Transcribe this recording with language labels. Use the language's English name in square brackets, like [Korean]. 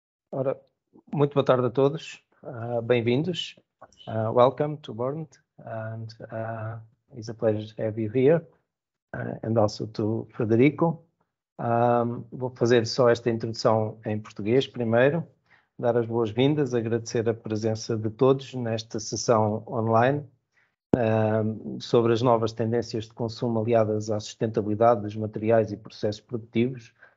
[Portuguese] Ora, muito boa tarde a todos, bem-vindos. [English] Welcome to Burned, and it's a pleasure to have you here, and also to Frederico. [Portuguese] Vou fazer só esta introdução em português primeiro, dar as boas-vindas, agradecer a presença de todos nesta sessão online sobre as novas tendências de consumo aliadas à sustentabilidade dos materiais e processos produtivos.